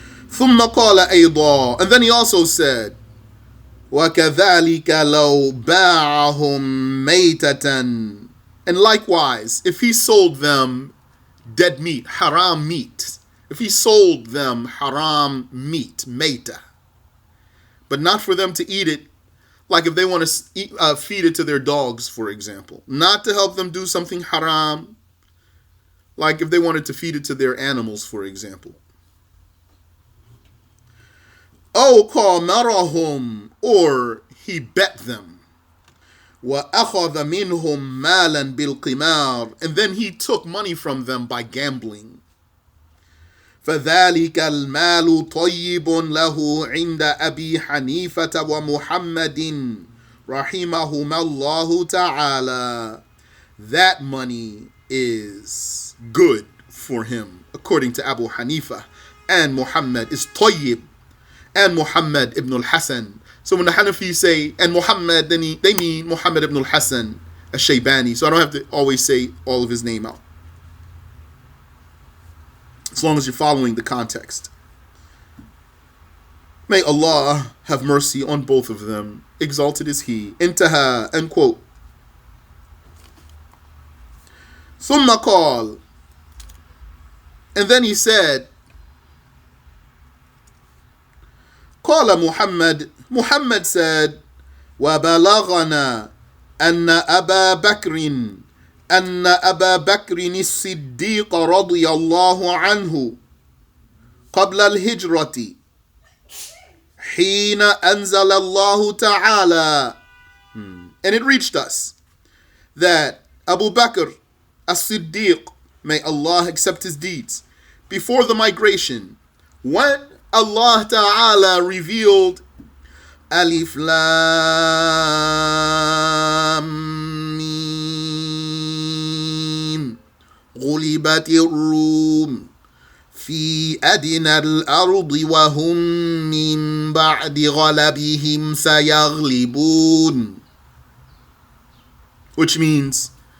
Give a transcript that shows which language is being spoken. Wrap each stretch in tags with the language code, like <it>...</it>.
<ar>ثم قال أيضا,</ar> <en>and then he also said,</en> <ar>وَكَذَلِكَ لَوْ بَاعَهُمْ مَيْتَةً,</ar> <en>and likewise, if he sold them dead meat, haram meat, if he sold them haram meat, mayta, but not for them to eat it, like if they want to feed it to their dogs, for example, not to help them do something haram, like if they wanted to feed it to their animals, for example.</en> <ar>أو قامرهم,</ar> <en>or he bet them.</en> <ar>وأخذ منهم مالا بالقمار,</ar> <en>and then he took money from them by gambling.</en> <ar>فذلك المال طيب له عند أبي حنيفة ومحمد رحمهما الله تعالى.</ar> <en>That money is good for him, according to Abu Hanifa, and Muhammad is طيب, and Muhammad ibn al-Hasan. So when the Hanafis say, and Muhammad, then they mean Muhammad ibn al-Hasan al-Shaybani. So I don't have to always say all of his name out, as long as you're following the context. May Allah have mercy on both of them. Exalted is He. Intaha, end quote.</en> <ar>ثم قال,</ar> <en>and then he said,</en> <ar>قال</ar> <en>Muhammad said,</en> <ar>وبلغنا أن أبا بكر الصديق رضي الله عنه قبل الهجرة حين أنزل الله تعالى.</ar> <en>And it reached us that Abu Bakr as-Siddiq, may Allah accept his deeds, before the migration, when Allah Ta'ala revealed</en> <ar>Alif Lam Mim غُلِبَتِ الرُّومُ في أدنى الأرض وهم من بعد غلبهم سيغلبون,</ar> <en>which means</en>